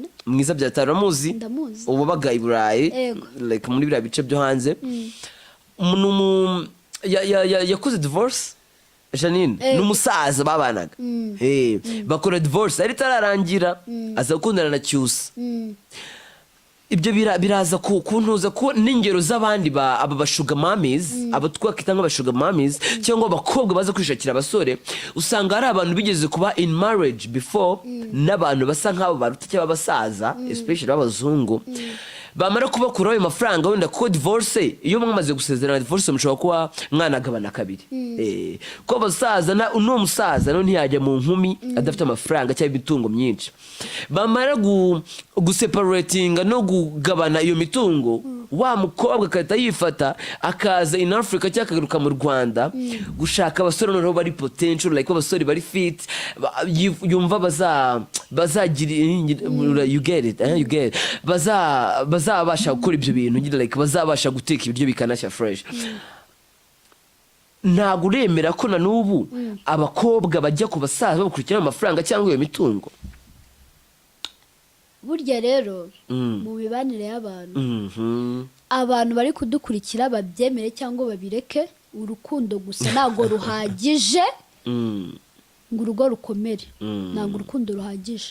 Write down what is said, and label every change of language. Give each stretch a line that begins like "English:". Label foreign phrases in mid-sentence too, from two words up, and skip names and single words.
Kinyarwanda: mwiza byatari uramuzi ubu baga i Burayi like muri biriya bice byo hanze yakoze divorce Janine n'umusaza babanaga bakora divorce ari tararangira aza gukundana na Cyusa ibyo biraza kuntuza ko n'ingero z'abandi aba bashuga mamies abo twakita nk'abashuga mamies cyangwa abakobwa baza kwishakira abasore usanga hari abantu bigeze kuba
English: in marriage before
Kinyarwanda: n'abantu basa nk'abo baruta cyangwa abasaza especially abazungu bamara kubakuraho ayo mafaranga wenda ko divorce iyo mwamaze gusezerana divorce mushobora kuba mwanagabana kabiri ko abasaza n'uwo musaza no ntiyajya mu nkumi adafite amafaranga cyangwa imitungo myinshi bamara guseparatinga no kugabana iyo mitungo wa mukobwa akahita yifata akaza
English: in Africa
Kinyarwanda: cyangwa akagaruka mu Rwanda gushaka abasore noneho bari
English: potential like
Kinyarwanda: abasore bari fit yumva bazagira
English: you get it
Kinyarwanda: bazabasha gukora ibyo bintu like bazabasha guteka ibiryo bikanashya fresh ntabwo uremera ko na n'ubu abakobwa bajya ku basaza bakurikirana amafaranga cyangwa iyo mitungo burya rero mu mibanire y'abantu abantu bari kudukurikira babyemere cyangwa babireke urukundo gusa ntabwo ruhagije ngo urugo rukomere ntabwo urukundo ruhagije